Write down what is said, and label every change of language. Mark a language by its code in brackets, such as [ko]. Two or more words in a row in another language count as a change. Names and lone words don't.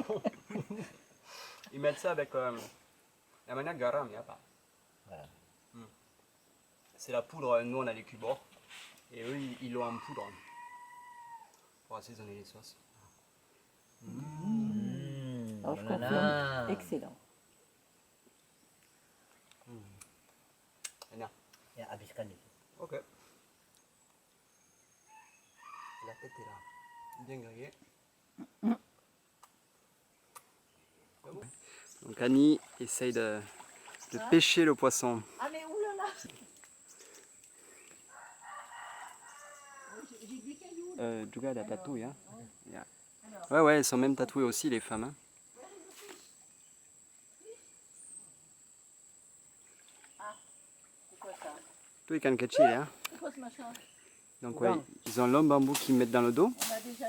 [fr] Ils mettent ça avec la manière garam, il n'y a pas. C'est la poudre, nous on a les cubors. Et eux, ils l'ont en poudre. Pour assaisonner les sauces. alors, je confirme. Excellent. [id] Enak. Ya habiskan itu. [fr] Ok. La tête est là. Bien grillée. Donc Annie essaye de pêcher le poisson. Ah mais oulala. [id] Juga ada [fr] tatoué, hein. [id] Yeah. [fr] Ouais, elles sont même tatouées aussi, les femmes. Hein. C'est quoi ça? Tout est kecil, hein. C'est quoi ce machin? Donc ouais, ils ont l'homme bambou qu'ils mettent dans le dos, On a déjà eu.